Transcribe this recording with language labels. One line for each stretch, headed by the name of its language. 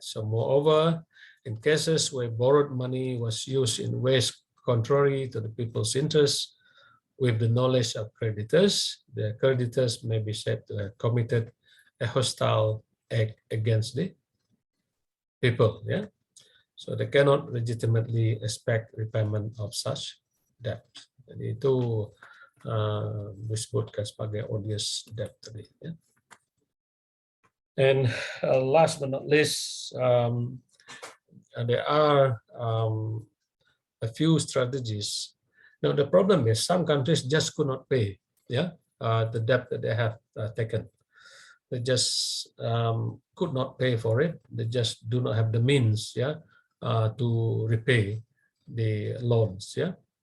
English: So moreover, in cases where borrowed money was used in ways contrary to the people's interests, with the knowledge of creditors, the creditors may be said to have committed a hostile act against the people. Yeah, so they cannot legitimately expect repayment of such debt.
Indonesian: Jadi itu disebutkan sebagai odious debt tadi.
English: Yeah. And last but not least, there are a few strategies. Now the problem is some countries just could not pay, yeah, the debt that they have taken. They just could not pay for it. They just do not have the means, yeah, to repay the loans, yeah.